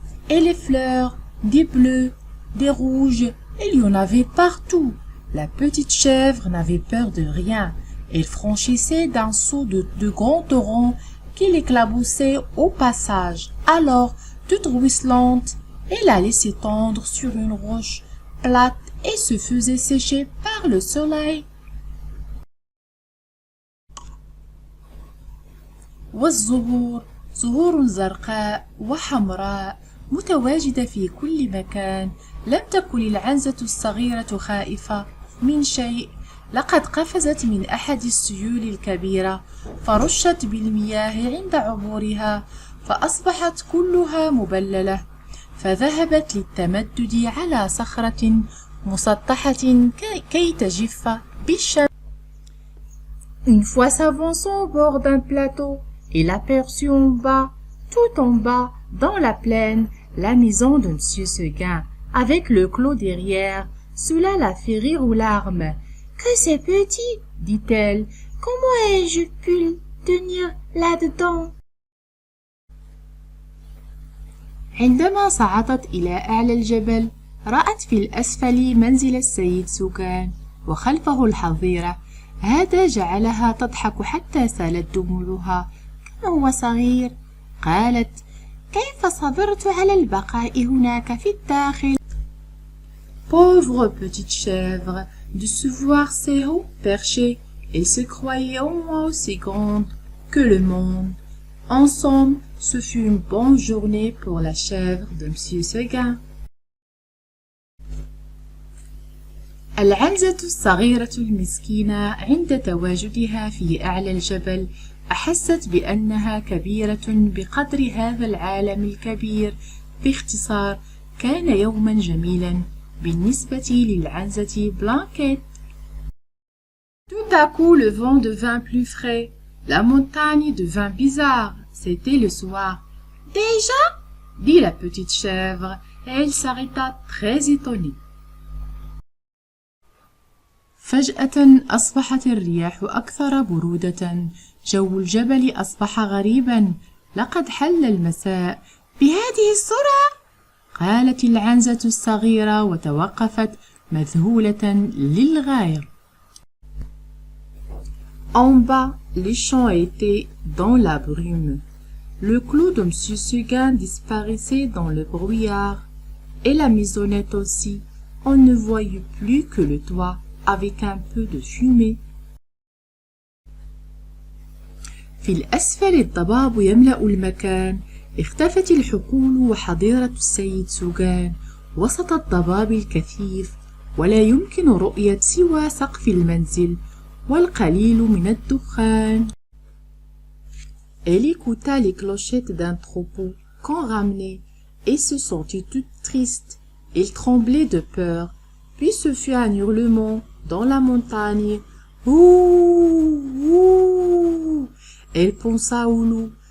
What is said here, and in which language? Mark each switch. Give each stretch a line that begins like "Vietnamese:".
French: Et les fleurs, des bleus, des rouges, il y en avait partout. La petite chèvre n'avait peur de rien. Elle franchissait d'un saut de grands torrents qui l'éclaboussaient au passage. Alors, toute ruisselante, elle allait s'étendre sur une roche plate et se faisait sécher par le soleil.
Arabic: والزهور، زهور زرقاء وحمراء متواجدة في كل مكان. لم تكن العنزة الصغيرة خائفة من شيء. لقد قفزت من أحد السيول الكبيرة فرشت بالمياه عند عبورها، فأصبحت كلها مبللة، فذهبت للتمدد على صخرة مسطحة كي تجف بالشمس.
French: Une fois s'avançant au bord d'un plateau, il aperçut en bas, tout en bas, dans la plaine, la maison de Monsieur Seguin, avec le clos derrière. Cela la fit rire aux larmes. « Que c'est petit !» dit-elle. « Comment ai-je pu tenir là-dedans ?»
Arabic: عندما صعدت إلى أعلى الجبل، رأت في الأسفل منزل السيد سوغان وخلفه الحظيرة. هذا جعلها تضحك حتى سالت دموعها. كم هو صغير! قالت: كيف صبرت على البقاء هناك في الداخل؟
French: Pauvre petite chèvre, de se voir si haut perché, elle se croyait au moins aussi grande que le monde. En somme, ce fut une bonne journée pour la chèvre de Monsieur Seguin.
Arabic: العنزة الصغيرة المسكينة عند تواجدها في أعلى الجبل أحست بأنها كبيرة بقدر هذا العالم الكبير. باختصار، كان يوما جميلا بالنسبة للعنزة بلانكيت.
French: Tout à coup, le vent devint plus frais. La montagne devint bizarre. C'était le soir. Déjà? dit la petite chèvre, et elle s'arrêta très étonnée.
Arabic: فجأة أصبحت الرياح أكثر برودة. جو الجبل أصبح غريبا. لقد حل المساء. بهذه السرعة؟ قالت العنزة الصغيرة وتوقفت مذهولة للغاية.
French: En bas, les champs étaient dans la brume. Le clos de M. Seguin disparaissait dans le brouillard, et la maisonnette aussi. On ne voyait plus que le toit, avec un peu de fumée.
Arabic: في الأسفل الضباب يملأ المكان. اختفت الحقول وحظيرة السيد سوغان وسط الضباب الكثيف، ولا يمكن رؤية سوى سقف المنزل والقليل من الدخان.
French: Elle écouta les clochettes d'un troupeau qu'on ramenait et se sentit toute triste. Elle tremblait de peur. Puis ce fut un hurlement dans la montagne. Ouh, ouh. Elle pensa au loup.